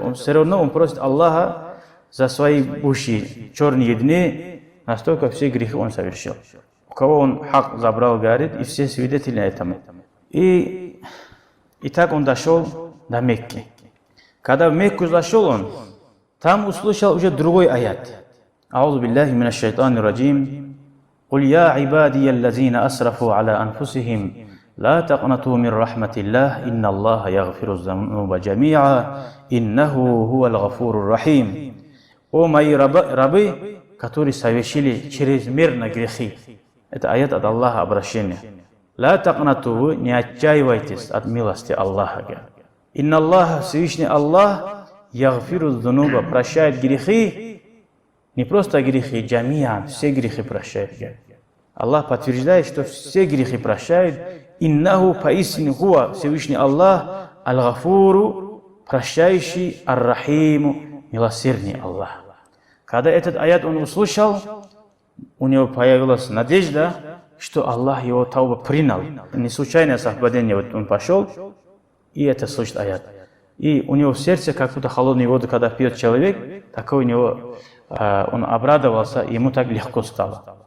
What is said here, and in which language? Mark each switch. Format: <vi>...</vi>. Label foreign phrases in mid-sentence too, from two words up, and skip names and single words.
<ru>Все равно он просит Аллаха за свои бывшие черные дни, настолько все грехи он совершил. У кого он хак забрал, говорит, и все свидетели этому. И так он дошел до Мекки. Когда в Мекку зашел он, там услышал уже другой аят.</ru> <ar>أعوذ بالله من الشيطان الرجيم. قل يا عبادي الذين أسرفوا على أنفسهم. لا تقنطوا من رحمة الله إن الله يغفر الذنوب جميعا إنه هو الغفور الرحيم.</ar> <ru>О мои рабы, которые совершили чрезмерно грехи. Это аят от Аллаха обращение.</ru> <ar>لا تقنطوا,</ar> <ru>не отчаивайтесь от милости Аллаха.</ru> <ar>إن الله,</ar> <ru>Всевышний Аллах,</ru> <ar>يغفر الذنوب,</ar> <ru>прощает грехи, не просто грехи, джамиан, все грехи прощает. Аллах подтверждает, что все грехи прощает. Иннаху поистине хуа, Всевышний Аллах, аль-Гафуру, прощающий, ар-Рахиму, милосердный Аллах. Когда этот аят он услышал, у него появилась надежда, что Аллах его тауба принял. Не случайное совпадение, вот он пошел, и это слышит аят. И у него в сердце, как будто холодную воду, когда пьет человек, такой у него, он обрадовался, ему так легко стало.</ru>